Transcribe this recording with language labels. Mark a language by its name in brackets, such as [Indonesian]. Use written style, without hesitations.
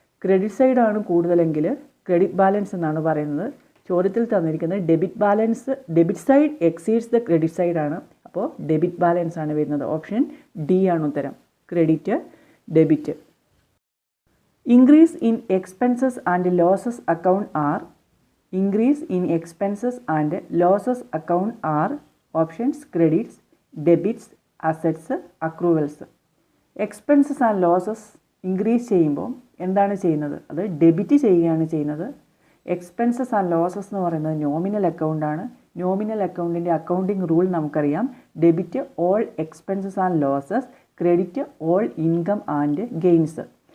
[Malayalam] Credit സൈഡാണ് കൂടുതലെങ്കിൽ credit balance എന്നാണ് പറയുന്നത്. ചോദ്യത്തിൽ തന്നിരിക്കുന്നത് [English] debit side exceeds the credit [Malayalam] സൈഡാണ്. അപ്പോൾ ഡെബിറ്റ് ബാലൻസ് ആണ് വരുന്നത്. ഓപ്ഷൻ ഡി ആണ് ഉത്തരം, credit, debit. [English] Increase in expenses and losses account are. increase in expenses and losses account are options credits, debits, assets, accruals. [Malayalam] Expenses and losses increase ചെയ്യുമ്പോൾ എന്താണ് ചെയ്യുന്നത്? അത് ഡെബിറ്റ് ചെയ്യുകയാണ് ചെയ്യുന്നത്. എക്സ്പെൻസസ് ആൻഡ് ലോസസ് എന്ന് പറയുന്നത് നോമിനൽ അക്കൗണ്ടാണ്. നോമിനൽ അക്കൗണ്ടിൻ്റെ accounting rule നമുക്കറിയാം. [English] Debit all expenses and losses, credit all income and gains.